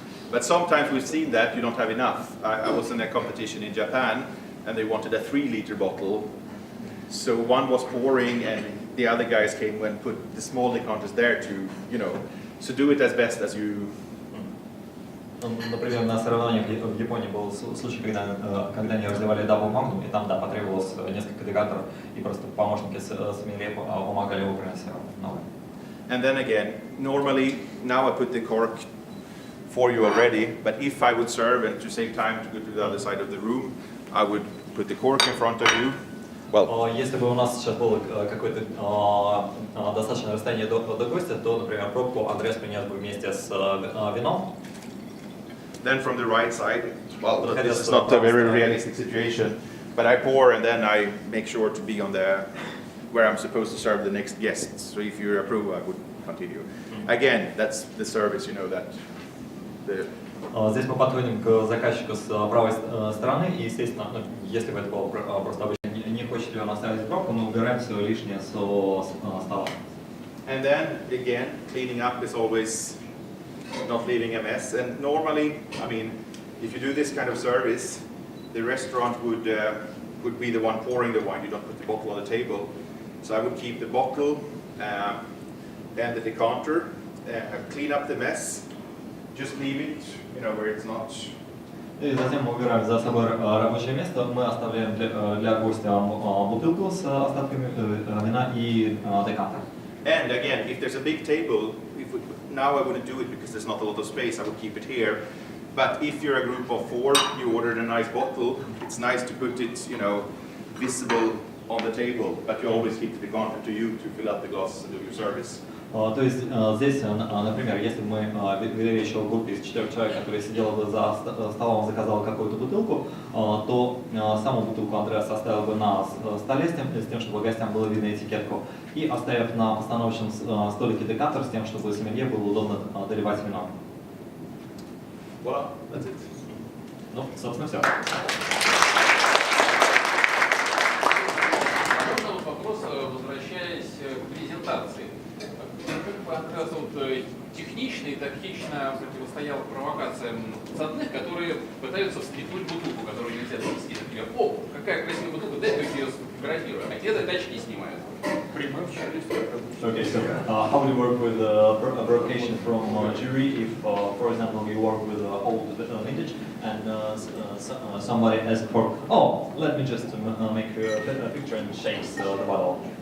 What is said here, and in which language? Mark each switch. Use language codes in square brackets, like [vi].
[en] But sometimes we've seen that you don't have enough. I was in a competition in Japan, and they wanted a 3-liter bottle. So one was pouring, and the other guys came and put the small decanters there to, so do it as best as you. [ru] Например, на соревнованиях в Японии был случай, когда они разливали Double Magnum, и там, да, потребовалось несколько декантеров, и просто помощники Somellier помогали его приносить новые. [en] And then again, normally, now I put the cork for you already, but if I would serve and to save time to go to the other side of the room, I would put the cork in front of you. Well, [ru] если бы у нас сейчас было какое-то достаточное расстояние до гостя, то, например, пробку Андреас принес бы вместе с вином. [en] Then from the right side, well, this is not a very realistic situation, but I pour and then I make sure to be on where I'm supposed to serve the next guests. So if you approve, I would continue. Again, that's the service, that [ru] Здесь мы подходим к заказчику с правой стороны, и, естественно, если бы это было просто обычно, не хочет ли он оставить пробку, мы убираем все лишнее со стола. [en] And then, again, cleaning up is always not leaving a mess. And normally, if you do this kind of service, the restaurant would be the one pouring the wine. You don't put the bottle on the table. So I would keep the bottle and the decanter, clean up the mess, just leave it, where it's not. [ru] И затем мы убираем за собой рабочее место, мы оставляем для гостя бутылку с остатками вина и декантер. [en] And again, if there's a big table, now I wouldn't do it because there's not a lot of space, I would keep it here. But if you're a group of 4, you ordered a nice bottle, it's nice to put it, visible on the table, but you always keep the decanter to you to fill up the glasses and do your service. [ru] То есть здесь, например, если мы вели еще в группе из 4 человек, которые сидели бы за столом, заказал какую-то бутылку, то саму бутылку Андреас оставил бы на столе с тем, чтобы гостям было видно этикетку, и оставив на постановочном столике декантер с тем, чтобы сомелье было удобно доливать вино. [en] Voilà, that's it. [ru] Ну, собственно, все. Вопрос, возвращаясь к презентации. Как бы Андреас технично и тактично противостоял провокациям цадных, которые пытаются встряхнуть бутылку, которую нельзя завести. Например, какая красивая бутылка, дай-ка ее сфотографирую. А те тачки снимают. [en] Okay, so how do you work with provocation from jury if, for example, you work with old vintage and somebody asks for, let me just make a picture and shakes the bottle?